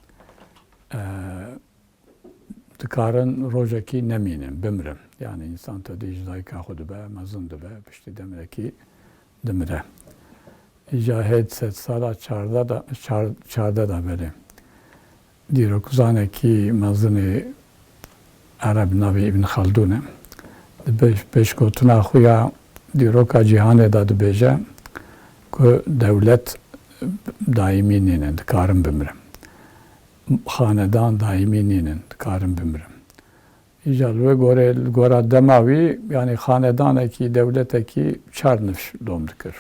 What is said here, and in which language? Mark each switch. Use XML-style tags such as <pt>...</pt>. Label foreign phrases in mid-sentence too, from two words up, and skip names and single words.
<ku>دikarin ڕۆژێکی نەمینن بمرن یعنی ئینسان تۆ دیژدای کاخۆ دەبە مەزن دەبە پشتی دەمرێکی دمرە ئیجا هێت سێت ساڵا چاردەدا بەرێ دیرۆکوزانێکی مەزنی عەرەب ناوی ئیبن خەلدونە پێشکەوتنا خویا دیرۆکا جیهانێدا دەبێژە ku devlet daimî nînin dikarin bimirim. Xanedan daimî nînin dikarin bimirim. İja li gora dema wî yani xanedanekî devletekî çar nifş dom dikir.</ku>